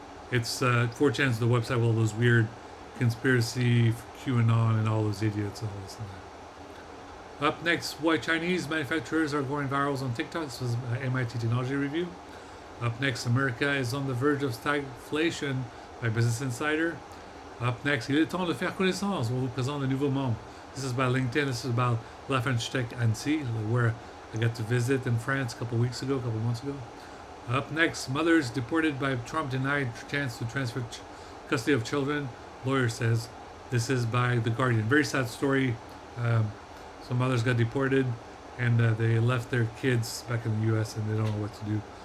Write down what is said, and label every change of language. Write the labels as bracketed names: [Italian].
[English] It's 4chan is the website with all those weird conspiracy, QAnon, and all those idiots and all this and that. Up next, why Chinese manufacturers are going viral on TikTok. This was MIT Technology Review. Up next, America is on the verge of stagflation by Business Insider. Up next, [French] il est temps de faire connaissance. On vous présente le nouveau monde. [English] This is by LinkedIn. This is about La French Tech Annecy, where I got to visit in France a couple months ago. Up next, mothers deported by Trump denied chance to transfer custody of children. Lawyer says. This is by The Guardian. Very sad story. Some mothers got deported and they left their kids back in the U.S. and they don't know what to do.